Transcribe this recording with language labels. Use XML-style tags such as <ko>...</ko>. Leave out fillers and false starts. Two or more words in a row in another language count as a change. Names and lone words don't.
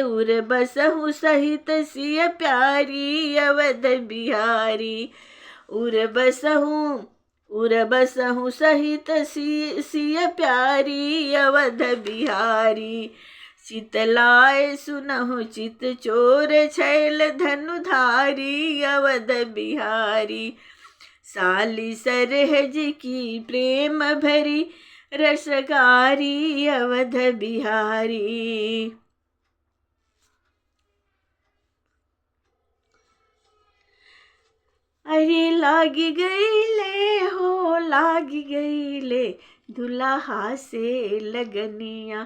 <awa>उर बसहु सहित सिय प्यारी अवध बिहारी। उर बसहु सहित सिय प्यारी अवध बिहारी। चितलाए सुनहु चित चोर छैल धनुधारी अवध बिहारी। साली सरहज की प्रेम भरी रसगारी अवध बिहारी।</awa> <bho>अरे लागी गईले हो लागी गईले दुल्हा से लगनिया।</bho>